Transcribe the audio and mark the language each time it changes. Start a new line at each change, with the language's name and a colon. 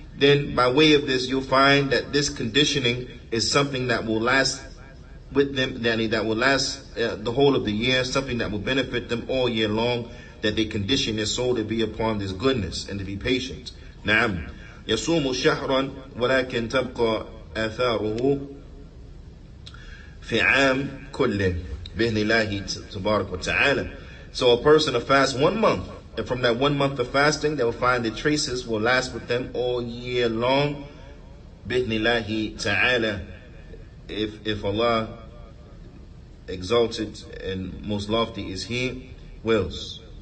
English: Then by way of this, you'll find that this conditioning is something that will last with them, that will last the whole of the year, something that will benefit them all year long, that they condition their soul to be upon this goodness and to be patient.
Arabic: نعم يصوم شهرا ولكن تبقى آثاره في عام كله بإذن الله تبارك وتعالى.
English: So a person will fast 1 month, and from that 1 month of fasting, they will find the traces will last with them all year long
Arabic: بإذن الله تعالى,
English: if Allah exalted and most lofty is He wills.